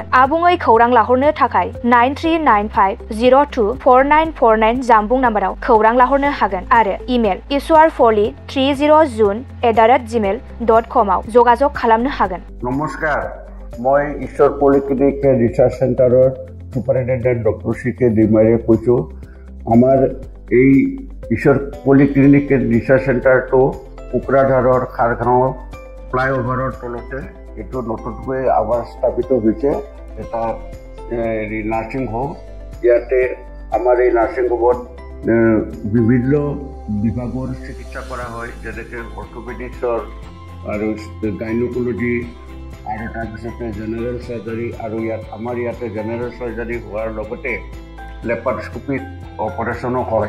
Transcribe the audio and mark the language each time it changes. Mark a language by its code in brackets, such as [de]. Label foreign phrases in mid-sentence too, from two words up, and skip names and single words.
[brx] आबुङै खौरां लाहरनो थाखाय 9395024949 जानबुं नाम्बाराव खौरां लाहरनो हागोन आरो इमेल iswarpoli30z@gmail.com आव जगाजग खालामनो हागोन। [as] নমস্কাৰ, মই ঈশ্বৰ পলিক্লিনিক ৰিছাৰ্চ চেণ্টাৰৰ চুপাৰিনটেণ্ডেণ্ট ডক্টৰ CK দৈমাৰীয়ে কৈছো। आमार এই ईश्वर पलिक्लिनिक रिसार्च सेंटारটো কোকৰাঝাৰৰ খাৰগাঁও ফ্লাইঅভাৰৰ তলতে এইটো নতুনকৈ আবাৰ স্থাপিত হৈছে এটা [en] nursing home. [as] ইয়াতে আমাৰ এই [en] nursing home [as] বিভিন্ন বিভাগৰ চিকিৎসা কৰা হয়, যেনেকৈ অৰ্থপেডিক্সৰ আৰু গাইনকলজি আৰু তাৰপিছতে [en] general surgery, [as] আৰু আমাৰ ইয়াতে [en] general surgery [as] হোৱাৰ লগতে [en] laparoscopic operation [as] হয়।